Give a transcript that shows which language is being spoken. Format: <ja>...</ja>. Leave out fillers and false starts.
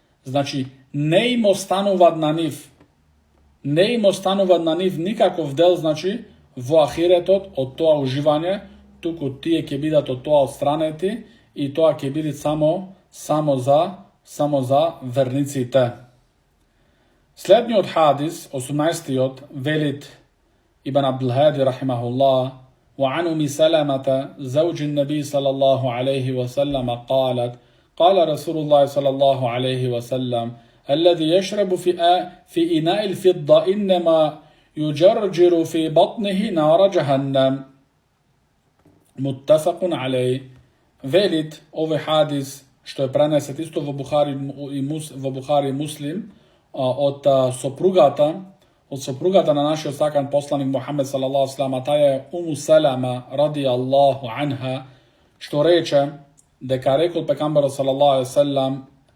<mk>Значи, не им остануваат на нив никаков дел, значи, во ахиретот од тоа уживање, туку тие ќе бидат од тоа отстранети и тоа ќе биде само за верниците. Следниот хадис, 18-тиот, велит Ибн Абдул Хади рахимахуллах:</mk> <ar>وعن أم سلمة زوج النبي صلى الله عليه وسلم قالت: قال رسول الله صلى الله عليه وسلم: الذي يشرب في إناء الفضة إنما يجرجر في بطنه نار جهنم. متفق عليه.</ar> <mk>Велит овој хадис што е пренесет исто во Бухари и Муслим од сопругата на нашиот сакан посланик Мухамед салаллаху алейхи ва салам, таја е Уму Салама радијаллаху анха, што рече дека рекол пекамбарот салаллаху алейхи ва салам:</mk>